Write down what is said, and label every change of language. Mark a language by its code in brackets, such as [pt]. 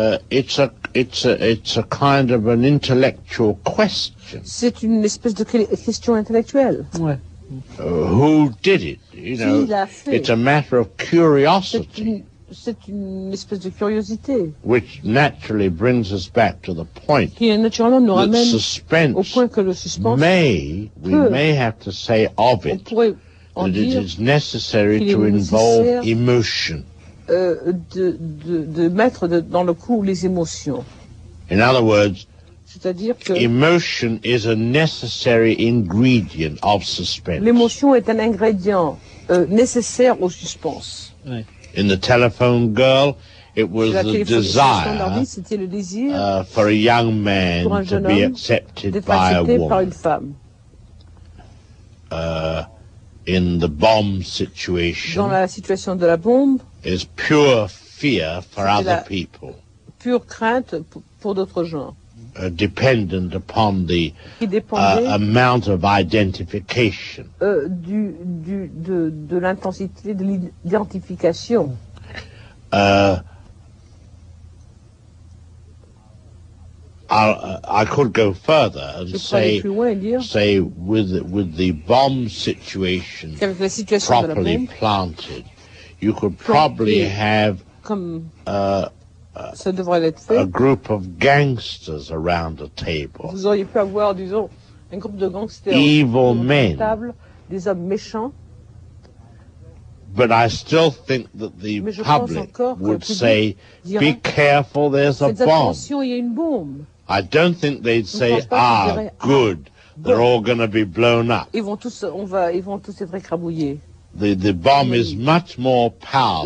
[en] It's a kind of an intellectual question. [fr] C'est une espèce de question intellectuelle. Ouais. [en] Who did it? You know, it's a matter of curiosity. [fr] C'est une espèce de curiosité. [en] Which naturally brings us back to the point. [fr] Qui naturellement nous ramène au point que le suspense. [en] We may have to say of it that it is necessary to involve emotion. [fr] De mettre dans le coup les émotions. [en] In other words, [fr] c'est-à-dire que [en] emotion is a necessary ingredient of suspense. [fr] L'émotion est un ingrédient nécessaire au suspense. Oui. [en] In the telephone girl, It was the desire for a young man to be accepted by a woman. In the bomb situation, [fr] dans la situation de la bombe, [en] is pure fear for other people. [fr] Pure crainte pour d'autres gens. [en] Dependent upon the amount of identification. [fr] De l'intensité de l'identification. [en] I could go further and say with the bomb situation properly planted, you could probably have a group of gangsters around a table. [fr] Vous auriez pu avoir, disons, un groupe de gangsters. [en] Evil men. [fr] Des hommes méchants. [en] But I still think that the public would say, be careful, there's a bomb. [fr] Attention, il y a une bombe. [en] I don't think they'd say, good, they're all going to be blown up. [fr] Ils vont tous être écrabouillés. [en] The bomb is much more powerful.